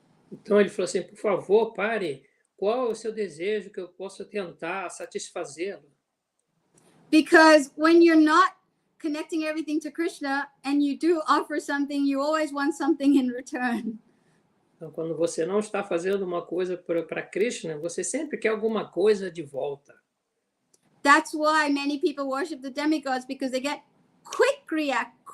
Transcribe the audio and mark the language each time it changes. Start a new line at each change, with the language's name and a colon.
Portuguese: Então ele falou assim: por favor, pare. Qual é o seu desejo que eu posso tentar satisfazê-lo?
English: Because when you're not connecting everything to Krishna and you do offer something, you always want something in return.
Portuguese: Então, quando você não está fazendo uma coisa para Krishna, você sempre quer alguma coisa de volta.
English: That's why many people worship the demigods, because they get quick payback.